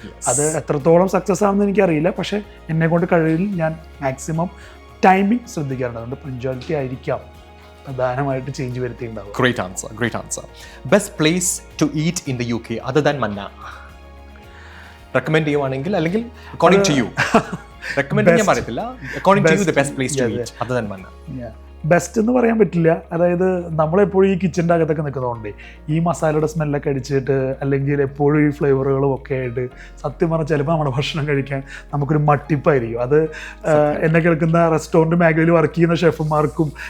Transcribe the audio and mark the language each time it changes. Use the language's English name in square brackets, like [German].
[Malayalam] അത് എത്രത്തോളം സക്സസ് ആണെന്ന് എനിക്കറിയില്ല. പക്ഷെ എന്നെ കൊണ്ട് കഴിവിൽ ഞാൻ മാക്സിമം ടൈമിംഗ് ശ്രദ്ധിക്കാറുണ്ട്. അതുകൊണ്ട് പഞ്ച്വാലിറ്റി ആയിരിക്കാം പ്രധാനമായിട്ട് change വരുത്തിയിട്ടുണ്ടാവും. [English] Great answer. Best place to eat in the UK other than Manna? [Malayalam] Recommend ചെയ്യുവാണെങ്കിൽ, അല്ലെങ്കിൽ [English] According to you. [Malayalam] റെക്കമെൻഡ് ചെയ്യാൻ പറയത്തില്ല. [English] According to you the best place to eat other than Manna? [Malayalam] Best എന്ന് പറയാൻ പറ്റില്ല. അതായത് നമ്മളെപ്പോഴും ഈ കിച്ചൻ്റെ അകത്തൊക്കെ നിൽക്കുന്നതുകൊണ്ട് ഈ മസാലയുടെ സ്മെല്ലൊക്കെ അടിച്ചിട്ട് അല്ലെങ്കിൽ എപ്പോഴും ഈ ഫ്ലേവറുകളും ഒക്കെ ആയിട്ട് സത്യം പറഞ്ഞാൽ ചിലപ്പോൾ നമ്മുടെ ഭക്ഷണം കഴിക്കാൻ നമുക്കൊരു മട്ടിപ്പായിരിക്കും. അത് എന്നെ കേൾക്കുന്ന റെസ്റ്റോറൻറ്റ് മേഖലയിൽ വർക്ക് ചെയ്യുന്ന ഷെഫുമാർക്കും